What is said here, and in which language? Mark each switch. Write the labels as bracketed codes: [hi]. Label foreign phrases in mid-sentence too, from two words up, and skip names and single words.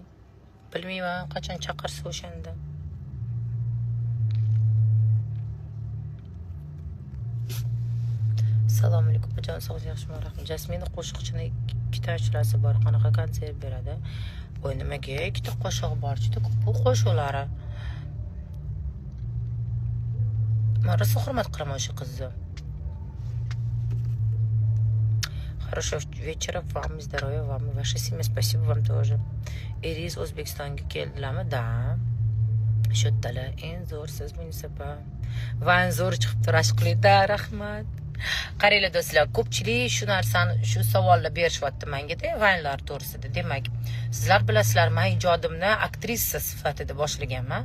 [uz] Bilmayman, qachon chaqirsa o'shanda. Assalomu alaykum, jon sog'lik, yaxshiman, rahmat. Jasmina qo'shiqchini ikkita ashulasi bor. Qanaqa konsert beradi? Voy, nimaga ikkita qo'shiq bor? Juda ko'p qo'shiqlari. Men rosa hurmat qilaman o'sha qizni. [ru] Хорошего вечера вам, здоровья вам и вашей семье. Спасибо вам тоже. Ирис [uz] O'zbekistonga keldilarmi? Da. Sho'ttalar eng zo'r siz Munisa. Va eng zo'r chiqibdi rashqlida. Rahmat. Qaranglar do'stlar, ko'pchilik shu narsani, shu savolni berishyapti menga-da, vaynlar to'g'risida. Demak, sizlar bilasizlar, men ijodimni aktrisa sifatida boshlaganman.